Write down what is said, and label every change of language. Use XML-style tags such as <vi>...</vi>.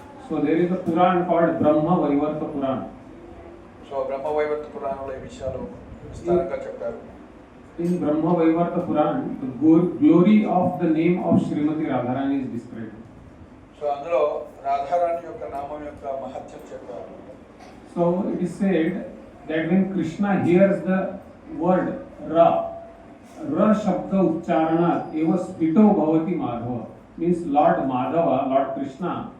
<en>So there is a Puran called Brahma Vaivarta Puran.</en> <te>So బ్రహ్మ వైవర్త పురాణంలో ఈ విషయాలు విస్తారంగా చెప్పారు.</te> <en>In Brahma Vaivarta Puran, the glory of the name of Srimati Radharani is described.</en> <te>So అందులో రాధారాణి యొక్క నామం యొక్క మహత్యం చెప్పారు.</te> <en>So it is said that when Krishna hears the word</en> <sa>Ra Shabda Uchcharana eva spito bhavati Madhava,</sa> <en>means Lord Madhava, Lord Krishna</en>